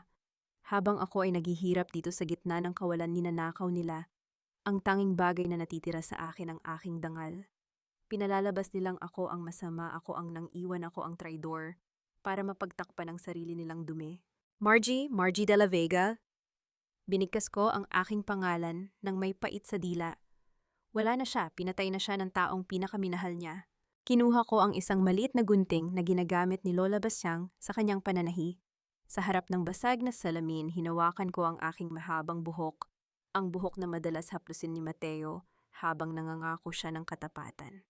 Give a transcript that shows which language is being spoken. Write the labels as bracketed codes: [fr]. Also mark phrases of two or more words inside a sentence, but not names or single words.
[tl] Habang ako ay naghihirap dito sa gitna ng kawalan ninanakaw nila, ang tanging bagay na natitira sa akin ang aking dangal. Pinalalabas nilang ako ang masama, ako ang nang-iwan, ako ang traidor, para mapagtakpan ang sarili nilang dumi. Margie de la Vega. Binigkas ko ang aking pangalan nang may pait sa dila. Wala na siya, pinatay na siya ng taong pinakaminahal niya. Kinuha ko ang isang maliit na gunting na ginagamit ni Lola Basyang sa kanyang pananahi. Sa harap ng basag na salamin, hinawakan ko ang aking mahabang buhok, ang buhok na madalas haplusin ni Mateo habang nangangako siya ng katapatan.